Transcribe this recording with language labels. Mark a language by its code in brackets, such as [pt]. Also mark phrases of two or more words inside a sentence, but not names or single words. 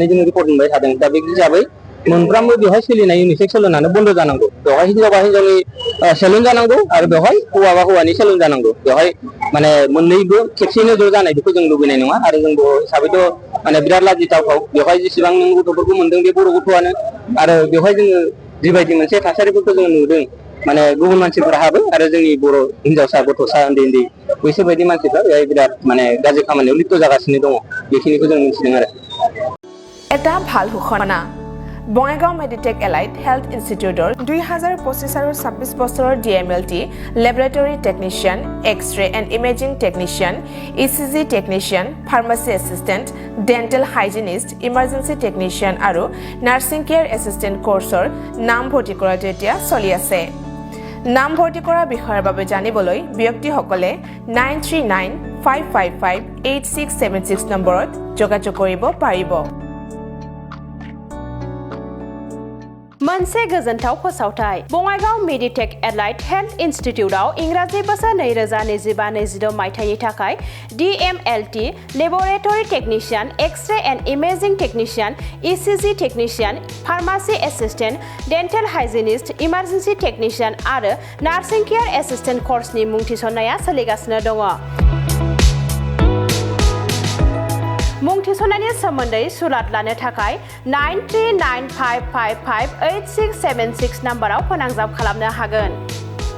[brx] जोङो रिपर्ट मोनबाय थादों दा बे हिसाबै मोनफ्रोमबो बेवहाय सोलिनाय इउनिसेक्स सेलुनानो बन्द' जानांगौ बेवहाय हिनजावबा हिनजावनि सेलुन जानांगौ आरो बेवहाय हौवाबा हौवानि सेलुन जानांगौ बेवहाय माने मोननैबो खेबसेनो ज' जानाय बेखौ जों लुबैनाय नङा आरो जों बर' हिसाबैथ' माने बिराद लाजिथावथाव बेवहाय जेसेबां नों गथ'फोरखौ मोनदों बे बर' गथ'आनो आरो बेवहाय जोङो जिबायदि मोनसे थासारिफोरखौ जोङो नुदों माने गुबुन मानसिफोरा हाबो आरो जोंनि बर' हिनजावसा गथ'सा उन्दै उन्दै बैसोर बायदि मानसिफ्रा बेवहाय बिराद माने गाज्रि खामानियाव लिप्त जागासिनो दङ बेखिनिखौ जों मिथिदों आरो [as] এটা ভাল ঘোষণা বঙাইগাঁও মেডিটেক এলাইট হেল্থ ইনষ্টিটিউটৰ 2025 আৰু 26 বছৰৰ [en] DMLT laboratory technician X-ray and imaging technician ECG technician pharmacy assistant dental hygienist emergency technician [as] আৰু [en] nursing care assistant [as] কোৰ্চৰ নাম ভৰ্তি কৰাটো এতিয়া চলি আছে নাম ভৰ্তি কৰাৰ বিষয়ৰ বাবে জানিবলৈ ব্যক্তিসকলে 9395558676 নম্বৰত যোগাযোগ কৰিব পাৰিব [brx] मोनसे गोजोनथाव फोसावथाय बङाइगाव मेडिटेक एलाइट हेल्थ इन्स्टिट्यूटआव इंराजि बोसोर 2025-26 मायथाइनि थाखाय [en] DMLT laboratory technician X-ray and imaging technician ECG technician pharmacy assistant dental hygienist emergency technician [brx] आरो [en] nursing care assistant [brx] कोर्सनि मुं थिसननाया सोलिगासिनो दङ मुं थिसननायनि सोमोन्दै सुलाद लानो थाखाय 9395558676 नाम्बाराव फोनांजाब खालामनो हागोन